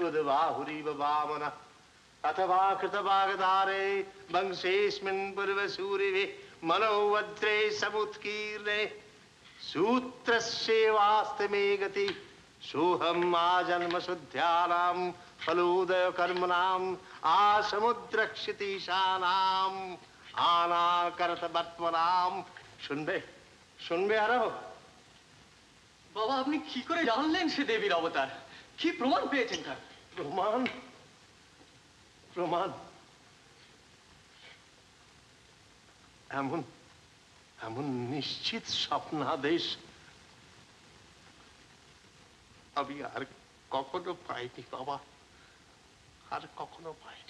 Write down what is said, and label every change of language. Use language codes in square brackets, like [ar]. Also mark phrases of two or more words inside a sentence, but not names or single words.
[sa] उद्बाहुरीव वामनः अथवा कृतभागधारे वंशेऽस्मिन् पूर्वसूरिवे मनोवज्रे समुत्कीर्णे सूत्रस्येवास्ति मे गति सोऽहम् आजन्मशुद्ध्यानां फलोदय कर्मणाम् आसमुद्रक्षितीशानाम् आनाकरत वर्त्मनाम्। [bn] শুনবে আরো? বাবা, আপনি কি করে জানলেন সে দেবীর অবতার? কি প্রমাণ পেয়েছেন তার? প্রমাণ প্রমাণ এমন এমন নিশ্চিত স্বপ্নাদেশ আমি আর কখনো পাইনি বাবা, আর কখনো পাইনি।